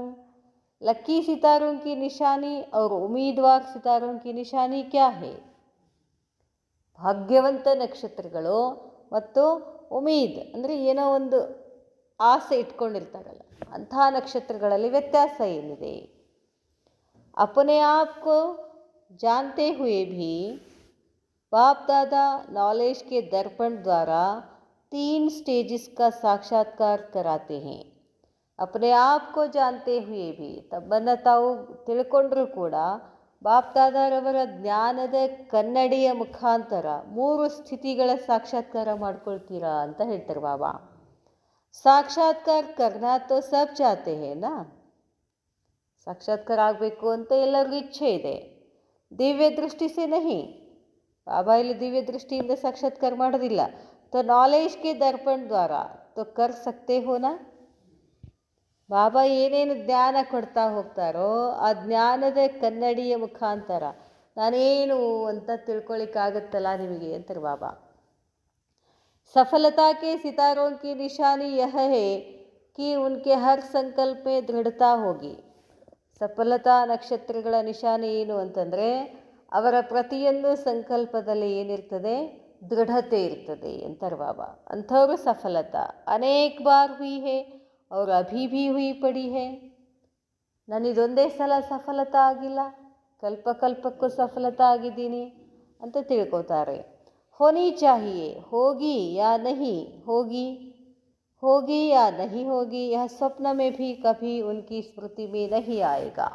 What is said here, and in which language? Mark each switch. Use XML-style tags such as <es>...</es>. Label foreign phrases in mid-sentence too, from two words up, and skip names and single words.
<hi>लकी सितारों की निशानी और उम्मीदवार सितारों की निशानी क्या है.</hi> <kn>ಭಾಗ್ಯವಂತ ನಕ್ಷತ್ರಗಳು ಮತ್ತು ಉಮೀದ್ ಅಂದರೆ ಏನೋ ಒಂದು ಆಸೆ ಇಟ್ಕೊಂಡಿರ್ತಾರಲ್ಲ, ಅಂಥ ನಕ್ಷತ್ರಗಳಲ್ಲಿ ವ್ಯತ್ಯಾಸ ಏನಿದೆ.</kn> <hi>अपने आप को जानते हुए भी बाप दादा नॉलेज के दर्पण द्वारा 3 स्टेजेस का साक्षात्कार कराते हैं. अपने आप को जानते हुए भी</hi> <kn>ತಮ್ಮನ್ನು ತಾವು ತಿಳ್ಕೊಂಡ್ರೂ ಕೂಡ ಬಾಪ್ ದಾದಾರವರ ಜ್ಞಾನದ ಕನ್ನಡಿಯ ಮುಖಾಂತರ 3 ಸ್ಥಿತಿಗಳ ಸಾಕ್ಷಾತ್ಕಾರ ಮಾಡ್ಕೊಳ್ತೀರಾ ಅಂತ ಹೇಳ್ತಾರೆ ಬಾಬಾ.</kn> <hi>साक्षात्कार करना तो सब चाहते हैं ना.</hi> <kn>ಸಾಕ್ಷಾತ್ಕಾರ ಆಗಬೇಕು ಅಂತ ಎಲ್ಲರಿಗೂ ಇಚ್ಛೆ ಇದೆ.</kn> <hi>दिव्य दृष्टि से नहीं.</hi> <kn>ಬಾಬಾ ಇಲ್ಲಿ ದಿವ್ಯ ದೃಷ್ಟಿಯಿಂದ ಸಾಕ್ಷಾತ್ಕಾರ ಮಾಡೋದಿಲ್ಲ.</kn> <hi>तो नॉलेज के दर्पण द्वारा तो कर सकते हो ना.</hi> <kn>ಬಾಬಾ ಏನೇನು ಜ್ಞಾನ ಕೊಡ್ತಾ ಹೋಗ್ತಾರೋ ಆ ಜ್ಞಾನದ ಕನ್ನಡಿಯ ಮುಖಾಂತರ ನಾನೇನು ಅಂತ ತಿಳ್ಕೊಳ್ಳಿಕ್ಕಾಗತ್ತಲ್ಲ ನಿಮಗೆ ಅಂತಾರೆ ಬಾಬಾ.</kn> <hi>सफलता के सितारों की निशानी यह है कि उनके हर संकल्प में दृढ़ता होगी.</hi> <kn>ಸಫಲತಾ ನಕ್ಷತ್ರಗಳ ನಿಶಾನೆ ಏನು ಅಂತಂದರೆ ಅವರ ಪ್ರತಿಯೊಂದು ಸಂಕಲ್ಪದಲ್ಲಿ ಏನಿರ್ತದೆ? ದೃಢತೆ ಇರ್ತದೆ ಅಂತಾರೆ ಬಾಬಾ. ಅಂಥವರು</kn> <hi>सफलता अनेक बार हुई है और अभी भी हुई पड़ी है.</hi> <kn>ನಾನಿದೊಂದೇ ಸಲ ಸಫಲತಾ ಆಗಿಲ್ಲ, ಕಲ್ಪಕ್ಕೂ ಸಫಲತಾ ಆಗಿದ್ದೀನಿ ಅಂತ ತಿಳ್ಕೊತಾರೆ.</kn> <hi>होनी चाहिए होगी या नहीं होगी, होगी या नहीं होगी यह स्वप्न में भी कभी उनकी स्मृति में नहीं आयेगा.</hi>